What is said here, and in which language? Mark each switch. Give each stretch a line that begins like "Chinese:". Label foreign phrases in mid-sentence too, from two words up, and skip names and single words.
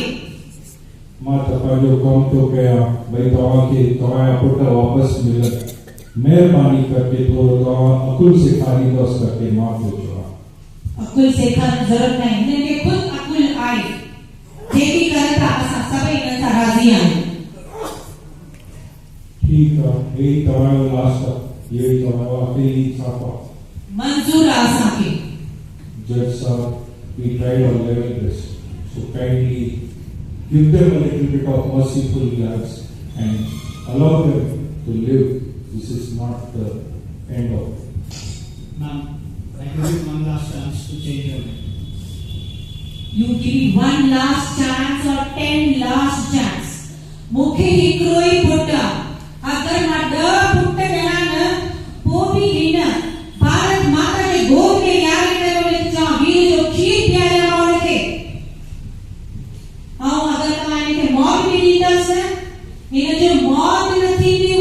Sindhi: मां त पंहिंजो कमु थो कयां भई तव्हांखे तव्हांजा पुट वापसि मिलनि। मेहरबानी करके थोरो तव्हां अकुल सेखारींदसि करके मां थो चवां। अकुल सेखारण जी ज़रूरत न आहे, हिननि खे ख़ुदि अकुल आहे। जेकी करे था असां सभई हिननि सां राज़ी आहियूं।
Hindi: ठीक है, यही
Sindhi: तव्हांजो लास्ट आहे, यही तव्हांजो आख़िरी इंसाफ़ आहे। मंज़ूर आहे असांखे।
English: Judge साहब, we tried our level best, so kindly give them a little bit of merciful glance and allow them to live. This is not the end of it. Ma'am, I give you one last chance to change your mind. You give one last chance or 10 last chance.
Sindhi: मूंखे हिकिड़ो ई पुट आहे। अगर मां 10 पुट ॼणा न, पोइ बि हिन भारत माता जे गोद में यारे करे उनखे चवां, वीर जो खीर पीआरियां मां उनखे। ऐं अगरि तव्हां हिनखे मौत बि ॾींदसि, हिनजो मौत न थींदी।